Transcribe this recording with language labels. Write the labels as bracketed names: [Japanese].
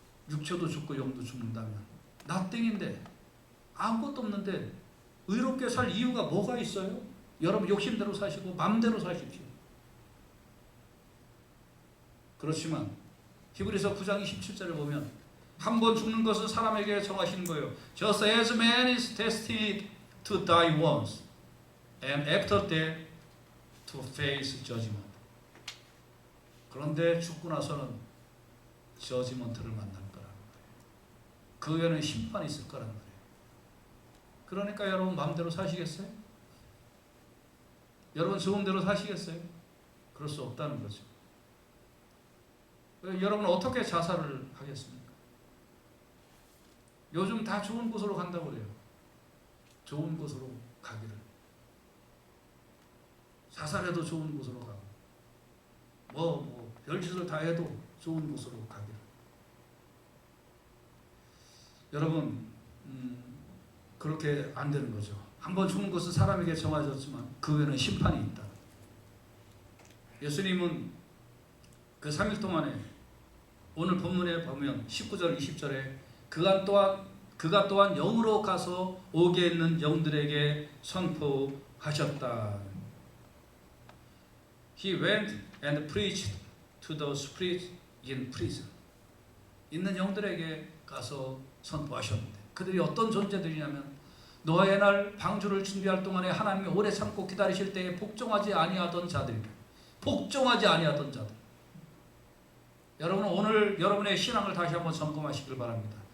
[Korean] 육체도 죽고 영도 죽는다면 나땡인데 아무것도 없는데 의롭게 살 이유가 뭐가 있어요? 여러분 욕심대로 사시고 마음대로 사십시오. 그렇지만 히브리서 9장 27절을 보면 한 번 죽는 것은 사람에게 정하신 거예요. [English] Just as man is destined to die once and after death to face judgment. [Korean] 그런데 죽고 나서는 저지먼트를 만날 거라는 거예요. 그 후에는 심판이 있을 거라는 거예요. 그러니까 여러분 마음대로 사시겠어요? 여러분 좋은 대로 사시겠어요? 그럴 수 없다는 거죠. 여러분은 어떻게 자살을 하겠습니까? 요즘 다 좋은 곳으로 간다고 그래요. 좋은 곳으로 가기를. 자살해도 좋은 곳으로 가고 별짓을 다 해도 좋은 곳으로 가기를. 여러분 그렇게 안 되는 거죠. 한번 죽는 것은 사람에게 정해졌지만 그 후에는 심판이 있다. 예수님은 그 3일 동안에 오늘 본문에 보면 19절 20절에 그가 또한 영으로 가서 옥에 있는 영들에게 선포하셨다. [English] He went and preached to the spirits in prison. [Korean] 있는 영들에게 가서 선포하셨는데 그들이 어떤 존재들이냐면 노아의 날 방주를 준비할 동안에 하나님이 오래 참고 기다리실 때에 복종하지 아니하던 자들이다. 복종하지 아니하던 자들. 여러분은 오늘 여러분의 신앙을 다시 한번 점검하시길 바랍니다.